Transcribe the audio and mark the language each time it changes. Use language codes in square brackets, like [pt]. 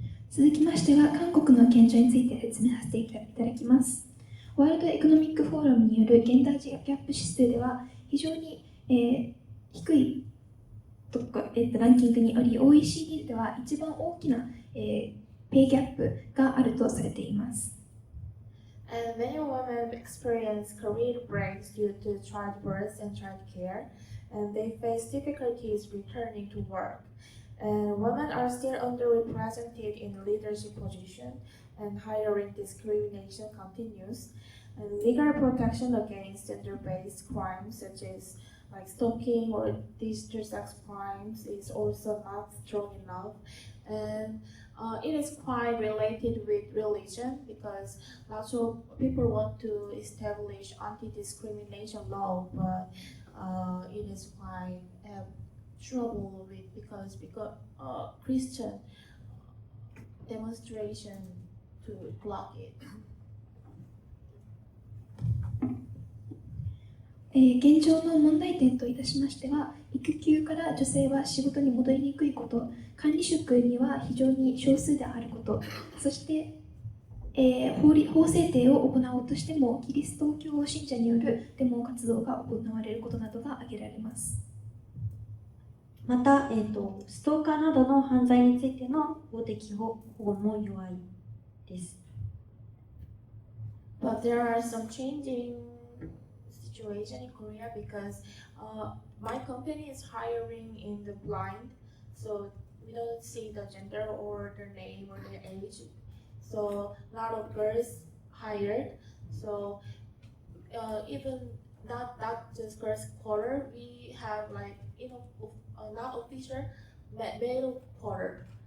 [ja] 続きましては、韓国の現状について説明させていただきます。ワールドエコノミックフォーラムによる現代ギャップ指数では非常に、低いとか、ランキングにより OECD では一番大きな、ペイギャップがあるとされています。 [en] And many women experience career breaks due to childbirth and childcare, and they face difficulties returning to work. And women are still underrepresented in leadership positions, and hiring discrimination continues. And legal protection against gender-based crimes such as like stalking or digital sex crimes is also not strong enough. And it is quite related with religion, because lots of people want to establish anti-discrimination law, but it is quite trouble with because Christian demonstration to block it. [ja] 現状の問題点といたしましては、育休から女性は仕事に戻りにくいこと、管理職には非常に少数であること、そして、法制定を行おうとしてもキリスト教信者によるデモ活動が行われることなどが挙げられます。また、ストーカーなどの犯罪についての法的保護も弱いです。 [en] But there are some changing situation in Korea because my company is hiring in the blind, so we don't see the gender or their name or their age. So a lot of girls hired. So even not just girls quarter, we have like not official male quarter.